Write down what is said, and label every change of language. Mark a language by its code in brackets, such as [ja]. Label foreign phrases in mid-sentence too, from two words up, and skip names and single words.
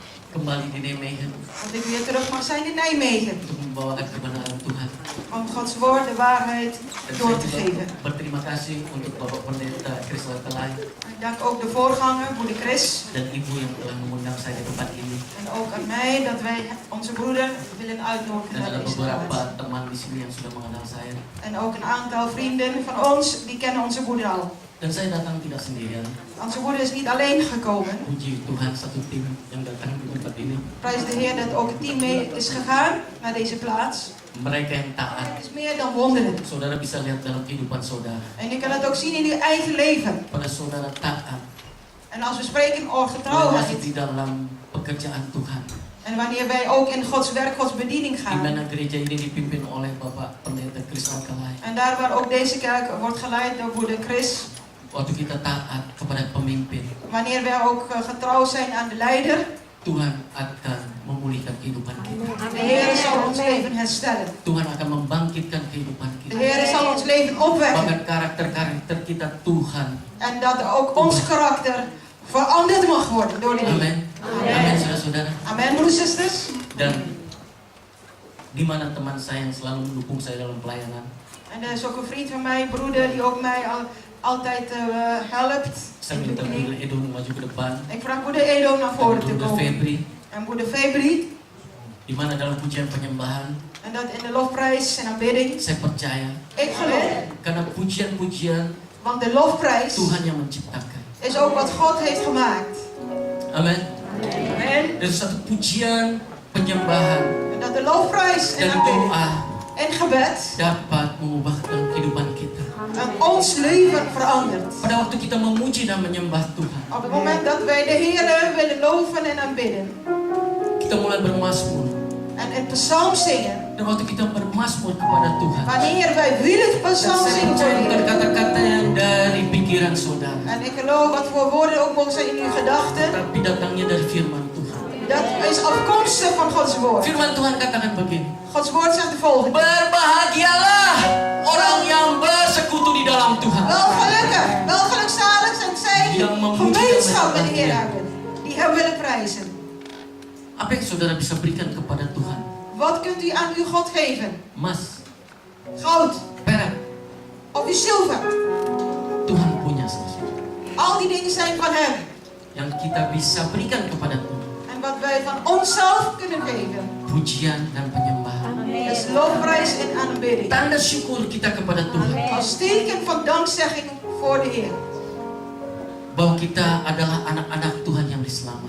[id] kembali di Nijmegen [nl] Dat ik weer terug mag zijn in Nijmegen. [id] untuk membawakan kebenaran Tuhan. [nl] Om Gods woord, de waarheid, [id] Dan [nl] door [id] saya [nl] te [id] juga [nl] geven. [id] berterima kasih untuk Bapak Pendeta Chris Lakelai [nl] Ik dank ook de voorganger, Broeder Chris. [id] dan Ibu yang telah mengundang saya ke tempat ini. [nl] En ook aan mij dat wij onze broeder willen uitnodigen [id] Dan [nl] naar [id] ada [nl] deze [id] beberapa [nl] plaats. [id] teman di sini yang sudah mengenal saya. [nl] En ook een aantal vrienden van ons, die kennen onze broeder al. [id] Dan saya datang tidak sendirian. [nl] Onze broeder is niet alleen gekomen. [id] Puji Tuhan, satu tim yang datang di tempat ini. [nl] Prijs de Heer dat ook het team mee is gegaan naar deze plaats. [id] Mereka yang taat. [nl] Het is meer dan wonderlijk. [id] Saudara bisa lihat dalam kehidupan saudara. [nl] En je kan het ook zien in je eigen leven. [id] Pada saudara taat. [nl] En als we spreken over [id] Masih [nl] getrouwheid. [id] di dalam pekerjaan Tuhan. [nl] En wanneer wij ook in Gods werk, Gods bediening [id] Di [nl] gaan. [id] mana gereja ini dipimpin oleh Bapak Pendeta Chris Lakelai. [nl] En daar waar ook deze kerk wordt geleid door broeder Chris. [id] Waktu kita taat kepada pemimpin, [nl] Wanneer wij ook getrouw zijn aan de leider. [id] Tuhan akan memulihkan kehidupan kita. [nl] De Heer zal ons leven herstellen. [id] Tuhan akan membangkitkan kehidupan [nl] De [id] kita. [nl] Heer zal ons leven opwekken. [id] Bahkan karakter-karakter kita Tuhan. [nl] En dat ook ons karakter veranderd mag worden door de Heer. [id] Amin. Amin, saudara-saudara. [nl] Amen, broeders en zusters. [id] Dan di mana teman saya yang selalu mendukung saya dalam pelayanan. [nl] En er is ook een vriend van mij, broeder, die ook mij altijd helpt. [id] Saya minta Brother Edo maju ke depan. [nl] Ik vraag broeder Edo naar [id] Dan [nl] voren te [id] Brother [nl] komen. [id] Febri. [nl] En broeder Febri. [id] Di mana dalam pujian penyembahan [nl] En dat in de lofprijs en aanbidding. [id] saya percaya. [nl] Ik geloof. [id] Karena pujian-pujian [nl] Want de lofprijs [id] Tuhan yang menciptakan. [nl] is ook wat God heeft gemaakt. [id] Amin. [nl] Amen. [id] Dan satu pujian penyembahan [nl] En dat de lofprijs en [id] dan [nl] aanbidding [id] doa [nl] en gebed [id] dapat mengubahkan kehidupan kita. [nl] ons leven verandert. [id] Pada waktu kita memuji dan menyembah Tuhan, [nl] Op het moment dat wij de Heer willen loven en aanbidden. [id] kita mulai bermazmur. [nl] En het psalm zingen. [id] Dan waktu kita bermazmur kepada Tuhan, [nl] Wanneer wij willen [id] dan [nl] psalm [id] saya [nl] zingen voor [id] percaya [nl] de [id] bukan [nl] Heer. [id] kata-kata yang dari pikiran saudara, [nl] En ik geloof wat voor woorden ook mogen zijn in uw gedachten. [id] tapi datangnya dari firman Tuhan. [nl] Dat is afkomstig van Gods woord. [id] Firman Tuhan katakan begini, [nl] Gods woord zegt de volgende. [id] berbahagialah orang yang bersekutu di dalam Tuhan. [nl] Wel gelukzalig zijn zij die [id] Yang memuji [nl] gemeenschap [id] dan [nl] met de Heer [id] menyembah [nl] hebben. Die Hem willen prijzen. [id] Apa yang saudara bisa berikan kepada Tuhan? [nl] Wat kunt u aan uw God geven? [id] Emas, [nl] Goud [id] perak, [nl] of uw zilver. [id] Tuhan punya sesuatu [nl] Al die dingen zijn van Hem. [id] yang kita bisa berikan kepada Tuhan. [nl] En wat wij van onszelf kunnen geven. [id] Pujian dan penyembahan. [nl] Is lofprijs en aanbidding. [id] Tanda syukur kita kepada Tuhan [nl] Als teken van dankzegging voor de Heer. [id] bahwa kita adalah anak-anak Tuhan yang diselamatkan.